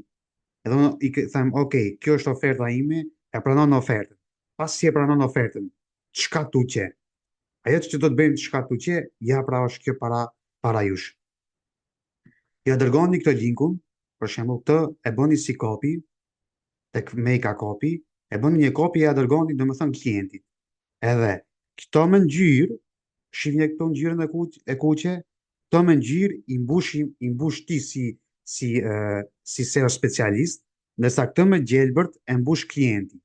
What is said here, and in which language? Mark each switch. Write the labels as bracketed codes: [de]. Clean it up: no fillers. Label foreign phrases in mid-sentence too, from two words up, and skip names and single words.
[sq] Edhe unë i them, ok, kjo është oferta ime, e pranon ofertën. Pas si e pranon ofertën, çka tu qe? Ajo që do të bëjmë çka tu qe, ja pra është kjo para jush. Ja dërgoni këtë linkun, për shembull këtë e bëni si copy, tek [en] make a copy, [sq] e bëni një copy e ja dërgoni domethënë klientit. Edhe këto me ngjyrë, shihni këto ngjyrën e kuqe, këto me ngjyrë i mbush ti si [en] SEO specialist, [sq] ndërsa këtë me gjelbërt e mbush klienti.